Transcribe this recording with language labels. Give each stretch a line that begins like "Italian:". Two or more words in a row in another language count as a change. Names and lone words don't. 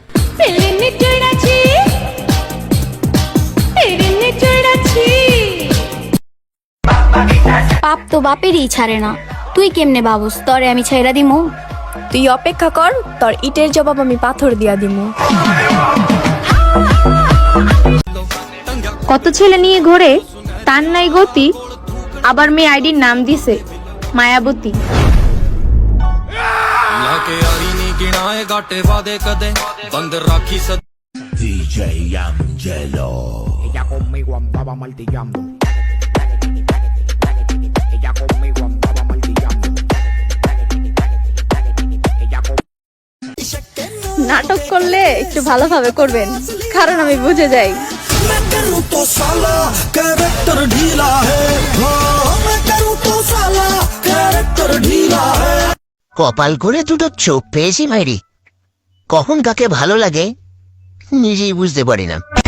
Bangla: পাপ তো বাপেরই ছাড়ে না, তুই কেমনে বাবুস তরে আমি ছাইরা দিমু? তুই অপেক্ষা কর, তোর ইটের জবাব আমি পাথর দিয়া দিমু। কত ছেলে নিয়ে ঘোরে, তার নাই গতি, আবার মেয়ে আইডির নাম দিছে মায়াবতী। DJ Angelo.
Spanish: Ella conmigo andaba martillando. Ella conmigo andaba martillando.
Bangla: নাটক করলে একটু ভালোভাবে করবেন, কারণ আমি বুঝে যাই। কপাল করে দুটো চোখ পেয়েছি মাইরি, কখন কাকে ভালো লাগে নিজেই বুঝতে পারি না।